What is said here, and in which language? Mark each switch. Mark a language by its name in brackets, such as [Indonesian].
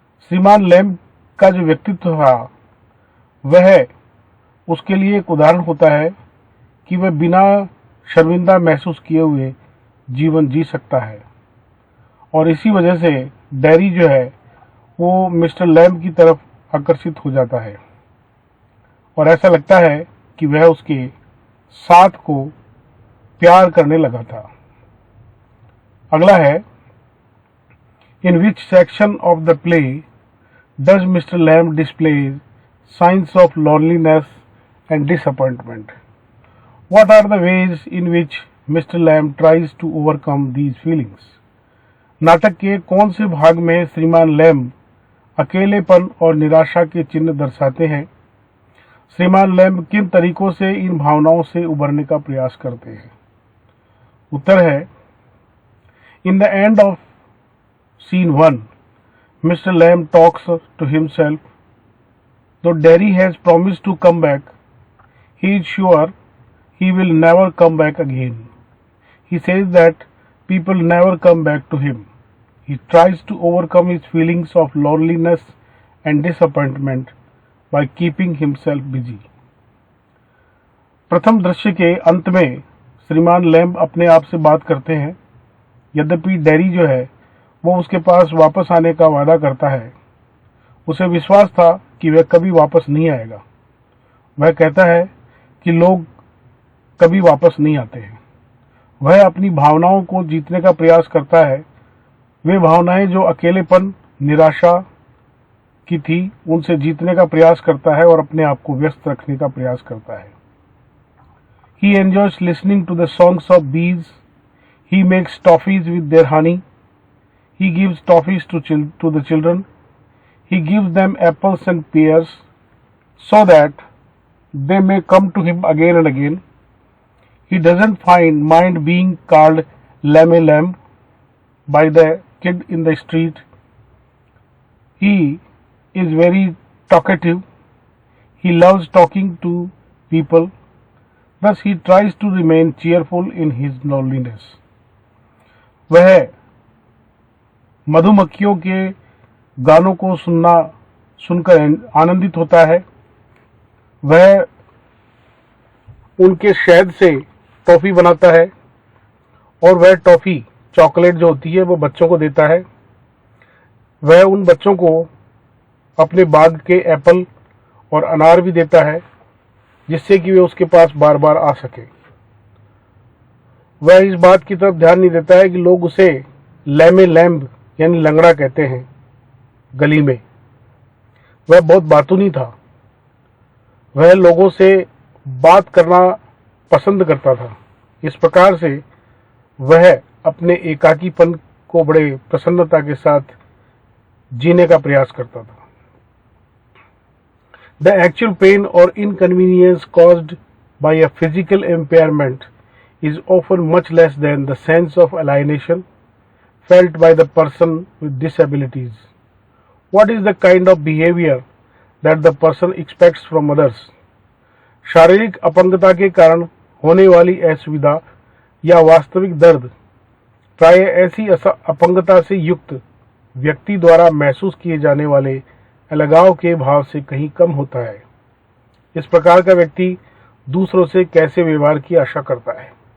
[Hindi] श्रीमान लैम्ब का जो व्यक्तित्व था वह उसके लिए एक उदाहरण होता है कि वह बिना शर्मिंदा महसूस किए हुए जीवन जी सकता है और इसी वजह से डेरी जो है वो मिस्टर लैम्ब की तरफ आकर्षित हो जाता है और ऐसा लगता है कि वह उसके साथ को प्यार करने लगा था। अगला है, [English] In which section of the play does Mr Lamb display signs of loneliness and disappointment? What are the ways in which Mr. Lamb tries to overcome these feelings? [Hindi] नाटक के कौन से भाग में श्रीमान लैम्ब अकेलेपन और निराशा के चिन्ह दर्शाते हैं? श्रीमान लैम्ब किन तरीकों से इन भावनाओं से उबरने का प्रयास करते हैं? उत्तर है, [English] In the end of scene 1, Mr. Lamb talks to himself. Though Derry has promised to come back, he is sure he will never come back again. He says that people never come back to him. He tries to overcome his feelings of loneliness and disappointment by keeping himself busy. [Hindi] प्रथम दृश्य के अंत में श्रीमान lamb अपने आप से बात करते हैं। यद्यपि डेरी जो है वो उसके पास वापस आने का वादा करता है, उसे विश्वास था कि वह कभी वापस नहीं आएगा। वह कहता है कि लोग कभी वापस नहीं आते हैं। वह अपनी भावनाओं को जीतने का प्रयास करता है। वे भावनाएं जो अकेलेपन, निराशा की थी, उनसे जीतने का प्रयास करता है और अपने आप को व्यस्त रखने का प्रयास करता है। [English] He enjoys listening to the songs of bees. He makes toffees with their honey. He gives toffees to the children. He gives them apples and pears so that they may come to him again and again. He doesn't mind being called Lamb by the kid in the street. He is very talkative. He loves talking to people. Thus he tries to remain cheerful in his loneliness. [Hindi] वह मधुमक्खियों के गानों को सुनकर आनंदित होता है। वह उनके शहद से टॉफी बनाता है और वह टॉफी चॉकलेट जो होती है वो बच्चों को देता है। वह उन बच्चों को अपने बाग के एप्पल और अनार भी देता है जिससे कि वे उसके पास बार बार आ सके। वह इस बात की तरफ ध्यान नहीं देता है कि लोग उसे लैमे लैम्ब यानी लंगड़ा कहते हैं गली में। वह बहुत बातूनी था। वह लोगों से बात करना पसंद करता था। इस प्रकार से वह अपने एकाकीपन को बड़े प्रसन्नता के साथ जीने का प्रयास करता था। [English] The actual pain or inconvenience caused by a physical impairment is often much less than the sense of alienation felt by the person with disabilities. What is the kind of behavior that the person expects from others? [Hindi] शारीरिक अपंगता के कारण होने वाली असुविधा या वास्तविक दर्द प्राय ऐसी अपंगता से युक्त व्यक्ति द्वारा महसूस किए जाने वाले अलगाव के भाव से कहीं कम होता है। इस प्रकार का व्यक्ति दूसरों से कैसे व्यवहार की आशा करता है?